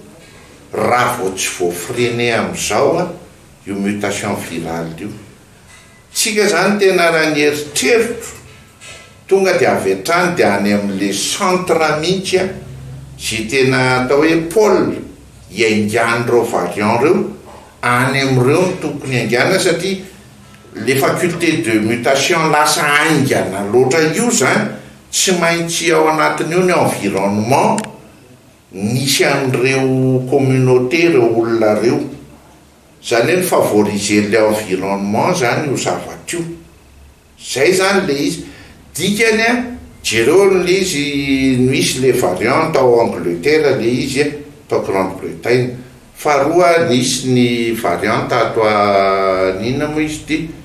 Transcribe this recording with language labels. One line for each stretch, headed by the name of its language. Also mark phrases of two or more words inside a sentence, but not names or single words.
Malagasy: raha vao tsy voafrene amin'izao a io
French: mutation virale
Malagasy: io tsika zany tena raha ny eritreritro tonga dia avy hatrany dia any amin'le centre mihitsy a zay tena atao hoe pôle iangany reo variant reo any amin'ireo no tokony aingana satria
French: les facultés de mutation
Malagasy: lasa aingana loatra io zany tsy maintsy ao anatin'io ny environnement nisy an'ireo communauté reo olona reo zany hoe ny
French: favoriser le environnement
Malagasy: zany io zavatra io zay zany le izy dikany a jereo le izy misy le variant tao Angleterre le izy tao Grande-Bretagne faharoa nisy ny variant ato nina moa izy ty